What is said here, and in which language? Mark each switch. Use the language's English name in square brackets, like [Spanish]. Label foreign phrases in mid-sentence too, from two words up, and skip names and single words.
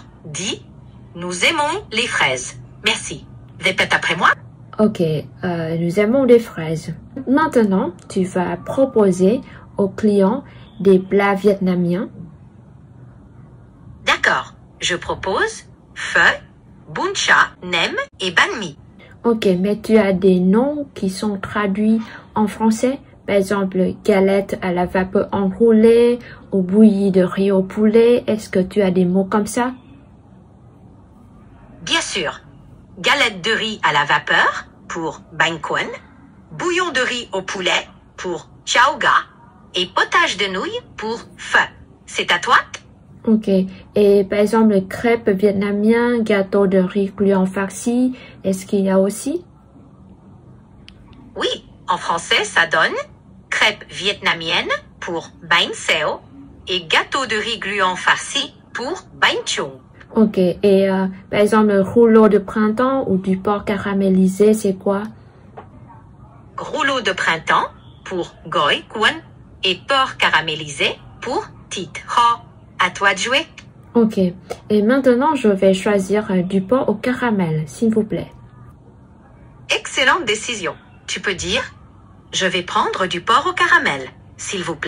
[French] Dis « Nous aimons les fraises. Merci. » Répète après moi. Ok, nous aimons des fraises. Maintenant, tu vas proposer au client des plats vietnamiens. D'accord. Je propose pho, [Vietnamese] bún chả, [French] nem et [Vietnamese] banh mi. [French] Ok, mais tu as des noms qui sont traduits en français? Par exemple, galette à la vapeur enroulée ou bouillie de riz au poulet. Est-ce que tu as des mots comme ça? Bien sûr. Galette de riz à la vapeur pour [Vietnamese] bánh cuốn, [French] bouillon de riz au poulet pour [Vietnamese] chao ga [French] et potage de nouilles pour pho. C'est à toi? Ok. Et par exemple, crêpes vietnamiens, gâteau de riz gluant farci, est-ce qu'il y a aussi? Oui, en français, ça donne crêpes vietnamiennes pour [Vietnamese] bánh xèo [French] et gâteau de riz gluant farci pour [Vietnamese] bánh chưng. [French] Ok. Et par exemple, rouleau de printemps ou du porc caramélisé, c'est quoi? Rouleau de printemps pour [Vietnamese] gỏi cuốn [French] et porc caramélisé pour [Vietnamese] thịt kho. [French] À toi de jouer. Ok. Et maintenant, je vais choisir du porc au caramel, s'il vous plaît. Excellente décision. Tu peux dire « Je vais prendre du porc au caramel, s'il vous plaît.